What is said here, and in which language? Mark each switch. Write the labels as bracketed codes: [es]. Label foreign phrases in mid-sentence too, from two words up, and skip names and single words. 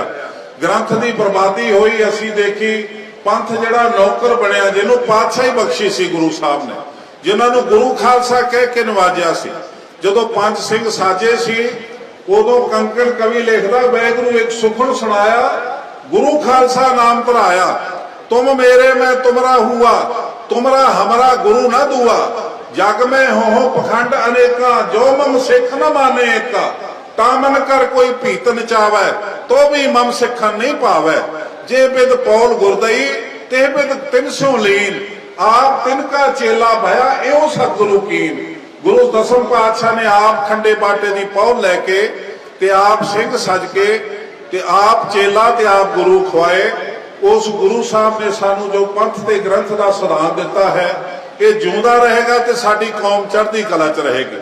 [pa] ਗ੍ਰੰਥ ਕੀ ਬਰਬਾਦੀ ਹੋਈ ਅਸੀ ਦੇਖੀ। ਪੰਥ ਜੜਾ ਨੌਕਰ ਬਣਿਆ ਜਿਨ੍ਹੋਂ ਪਾਤਸ਼ਾਹੀ ਬਖ਼ਸ਼ੀ ਸੀ ਗੁਰੂ ਸਾਹਬ ਨੇ, ਜਿਨ੍ਹਾਂ ਨੇ ਗੁਰੂ ਖ਼ਾਲਸਾ ਕਹਿ ਕੇ ਨਿਵਾਜਿਆ ਸੀ। ਜਦੋਂ ਪੰਜ ਸਿੰਘ ਸਾਜੇ ਸੀ ਉਦੋਂ ਕੰਕਣ ਕਵੀ ਲਿਖਦਾ ਵੈਗੁਰੂ ਏਕ ਸੁਖਨ ਸੁਣਾਇਆ ਗੁਰੂ ਖ਼ਾਲਸਾ ਨਾਮ ਧਰਾਇਆ। [bra] तुम मेरे मैं तुमरा हुआ तुमरा हमारा गुरु न दुआ। जग में हो पखंड अनेका जो मम सिख न माने एका। तामन कर कोई भीत नचावै तो भी मम सिखन नहीं पावै। जे बिद पौल गुरदई ते बिद तिन सौ लीन। आप तिनका चेला भया एओ सतगुरु कीन। [pa] ਗੁਰੂ ਦਸਮ ਪਾਤਸ਼ਾਹ ਨੇ ਆਪ ਖੰਡੇ ਬਾਟੇ ਕੀ ਪਾਹੁਲ ਲੈਕੇ ਤੇ ਆਪ ਸਿੰਘ ਸਜ ਕੇ ਤੇ ਆਪ ਚੇਲਾ ਤੇ ਆਪ ਗੁਰੂ ਖੁਆਏ। ਉਸ ਗੁਰੂ ਸਾਹਬ ਨੇ ਸਾਨੂੰ ਜੋ ਪੰਥ ਤੇ ਗ੍ਰੰਥ ਕਾ ਸਿਧਾਂਤ ਦਿੱਤਾ ਹੈ ਏ ਜਿਉਂਦਾ ਰਹੇਗਾ ਤੇ ਸਾਡੀ ਕੌਮ ਚੜ੍ਹਦੀ ਕਲਾ ਚ ਰਹੇਗੀ।